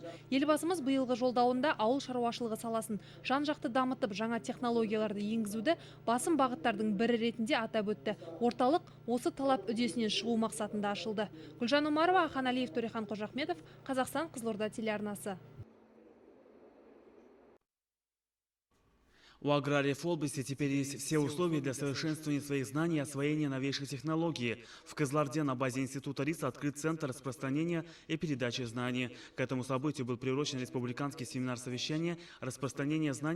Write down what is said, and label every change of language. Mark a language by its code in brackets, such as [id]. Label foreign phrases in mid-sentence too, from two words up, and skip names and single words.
[kk] Елбасымыз биылғы жолдауында ауыл шаруашылығы саласын жан-жақты дамытып, жаңа технологияларды енгізуді басым бағыттардың бірі ретінде атап өтті. Орталық осы талап үдесінен шығу мақсатында ашылды. Гүлжан Омарова, Ахан Алиев, Төрехан Қожахметов, Қазақстан, Қызылорда телеарнасы. [ru] У аграриев области теперь есть все условия для совершенствования своих знаний и освоения новейших технологий. В Кызылорде на базе Института РИС открыт Центр распространения и передачи знаний. К этому событию был приурочен республиканский семинар совещания «Распространение знаний.